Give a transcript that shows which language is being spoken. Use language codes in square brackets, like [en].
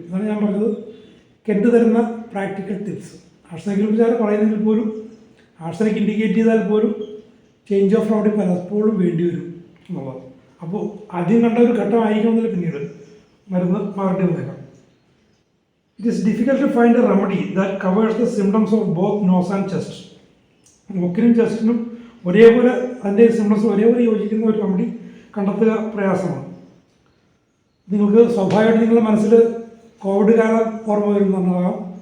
[ml] അതാണ് ഞാൻ പറഞ്ഞത് കെട്ട് തരുന്ന പ്രാക്ടിക്കൽ ടിപ്സ്. ആർസനിക് ഉപചാരം പറയുന്നതിൽ പോലും, ആർസനിക് ഇൻഡിക്കേറ്റ് ചെയ്താൽ പോലും ചേഞ്ച് ഓഫ് റെമഡി പലപ്പോഴും വേണ്ടി വരും എന്നുള്ളത്. അപ്പോൾ ആദ്യം കണ്ട ഒരു ഘട്ടമായിരിക്കണമെന്നില്ല പിന്നീട് മരുന്ന് മാറേണ്ടി വന്നേക്കാം. [en] It is difficult to find a remedy that covers the symptoms of both nose and chest. [ml] മൂക്കിനും ചെസ്റ്റിനും ഒരേപോലെ അതിൻ്റെ സിംറ്റംസ് ഒരേപോലെ യോജിക്കുന്ന ഒരു റെമഡി കണ്ടെത്തുക പ്രയാസമാണ്. നിങ്ങൾക്ക് സ്വാഭാവികമായിട്ട് നിങ്ങളുടെ മനസ്സിൽ കോവിഡ് കാലം ഓർമ്മ വരുന്നുണ്ടാകാം.